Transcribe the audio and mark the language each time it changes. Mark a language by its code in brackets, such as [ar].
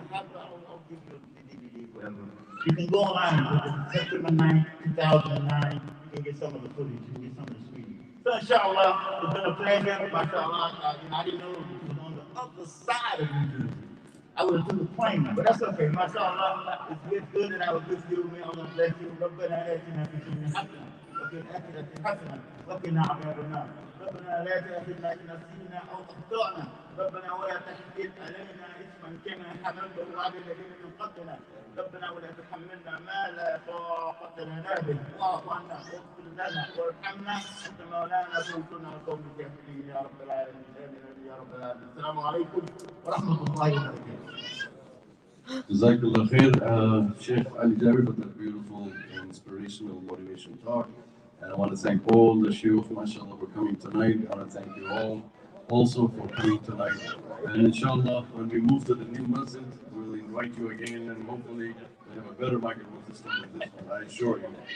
[en] I'll give you a DVD, whatever. You can go online, September 9th, 2009, you can get some of the footage, you can get some of the screening. So inshallah, it's been a pleasure, mashallah. I didn't know it was on the other side of New Jersey. I would have took a plane, but that's okay. MashaAllah, it's good that I was with you. May Allah bless you. [ar] ربنا آتنا في الدنيا حسنة وفي الآخرة حسنة وقنا عذاب النار. ربنا لا تؤاخذنا إن نسينا أو أخطأنا. ربنا ولا تحمل علينا إثما كما حملته على الذين من قبلنا. ربنا ولا تحملنا ما لا طاقة لنا به. واعف عنا واغفر لنا وارحمنا أنت مولانا فانصرنا على القوم الكافرين يا رب العالمين. آمين يا رب العالمين. السلام عليكم ورحمة الله وبركاته. [en] Jazakallah khair, Sheikh Ali Jabir, for that beautiful, inspirational, motivation talk. And I want to thank all the Shuyukh, mashallah, for coming tonight. I want to thank you all also for coming tonight. And inshallah, when we move to the new masjid, we'll invite you again and hopefully we have a better microphone system than this one, I assure you.